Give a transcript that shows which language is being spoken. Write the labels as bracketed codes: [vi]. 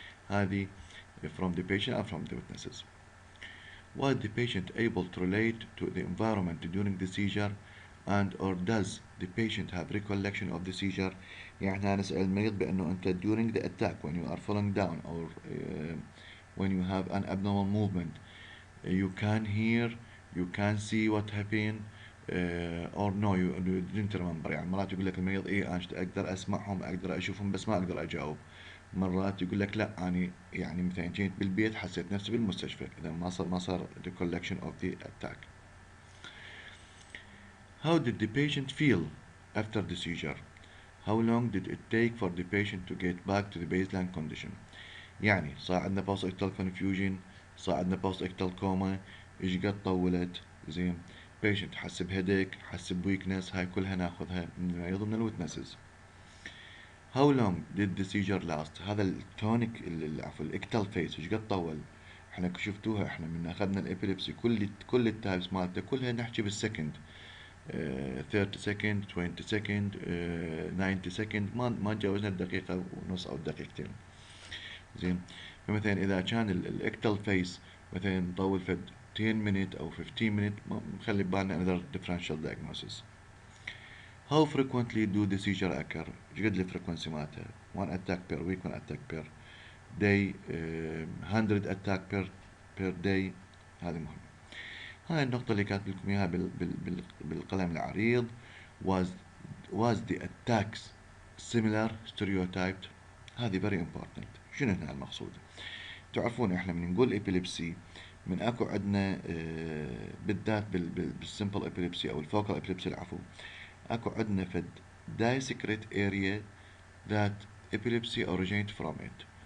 [en] هذه from the patient and from the witnesses. Was the patient able to relate to the environment during the seizure and or does the patient have recollection of the seizure؟ [ar] يعني نسأل المريض بأنه أنت [en] during the attack when you are falling down or when you have an abnormal movement you can hear, you can see what happened or no you didn't remember. [ar] يعني مرات يقول لك المريض ايه انا اقدر اسمعهم اقدر اشوفهم بس ما اقدر اجاوب. مرات يقول لك لا أنا يعني مثلا جيت بالبيت حسيت نفسي بالمستشفى، إذا ما صار recollection of the attack. [en] How did the patient feel after the seizure؟ How long did it take for the patient to get back to the baseline condition؟ [ar] يعني صار عندنا [en] post ictal confusion، صار عندنا post ictal coma، [ar] ايش قد طولت، زين، [en] patient [ar] حس بهيديك، حس بويكنس، هاي كلها ناخذها من المريض ومن الويتنسز. [en] How long did the seizure last؟ [ar] هذا التونيك عفوا الاكتال فيس ايش قد طول؟ احنا شفتوها احنا من اخذنا الابيليبسي كل التايبس مالته كلها نحكي بالسكند، 30 سكند، 20 سكند، 90 سكند، ما تجاوزنا الدقيقة ونص او دقيقتين. زين، فمثلا اذا كان الاكتال فيس مثلا مطول فد 10 minute او 15 minute نخلي ببالنا [en] another differential diagnosis. How frequently do the seizure occur؟ [ar] ايش قد الفريكونسي مالتها؟ [en] 1 attack per week، 1 attack per day، 100 attack per day. [ar] هذه مهمة. هاي النقطة اللي كاتب لكم اياها بالقلم العريض. [en] was the attacks similar stereotyped؟ هذه very important. [ar] شنو هنا المقصود؟ تعرفون احنا من نقول epilepsy من اكو عندنا بالذات بالsimple epilepsy او الفوكال epilepsy العفو، اكو عندنا فد [en] discrete area that epilepsy originate from it.